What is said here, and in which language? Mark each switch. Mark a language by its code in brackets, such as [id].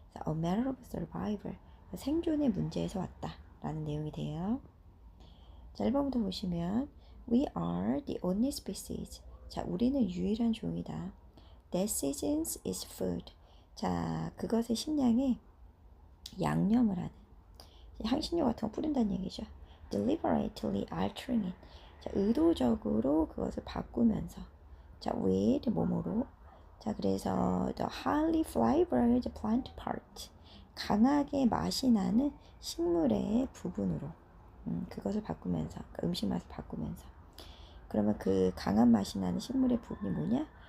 [en] A matter of survival [ko] 생존의 문제에서 왔다 라는 내용이 돼요. 자 1번부터 보시면 [en] We are the only species [ko] 자 우리는 유일한 종이다. [en] that seasons its food. [ko] 자, 그것의 식량에 양념을 하는 향신료 같은 거 뿌린다는 얘기죠. [en] deliberately altering it. [ko] 자, 의도적으로 그것을 바꾸면서 자, with 뭐뭐로 자, 그래서 [en] the highly flavored plant part. [ko] 강하게 맛이 나는 식물의 부분으로 그것을 바꾸면서 음식 맛을 바꾸면서 그러면 그 강한 맛이 나는 식물의 부분이 뭐냐?